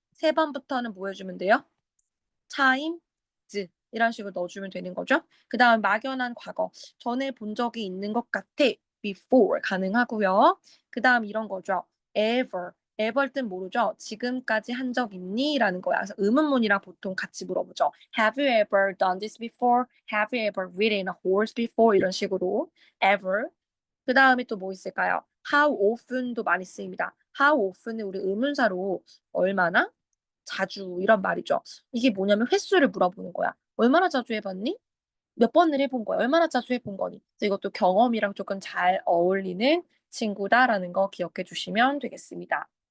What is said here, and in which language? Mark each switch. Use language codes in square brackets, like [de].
[ko] 3번부터는 뭐 해주면 돼요? times 이런 식으로 넣어주면 되는 거죠. 그 다음 막연한 과거. 전에 본 적이 있는 것 같아. before 가능하고요. 그 다음 이런 거죠. ever. ever일 땐 모르죠. 지금까지 한 적 있니? 라는 거야. 그래서 의문문이랑 보통 같이 물어보죠. [en] Have you ever done this before? Have you ever ridden a horse before? [ko] 이런 식으로 ever. 그 다음에 또 뭐 있을까요? How often도 많이 쓰입니다. How often은 우리 의문사로 얼마나? 자주 이런 말이죠. 이게 뭐냐면 횟수를 물어보는 거야. 얼마나 자주 해봤니? 몇 번을 해본 거야? 얼마나 자주 해본 거니? 그래서 이것도 경험이랑 조금 잘 어울리는 친구다라는 거 기억해 주시면 되겠습니다.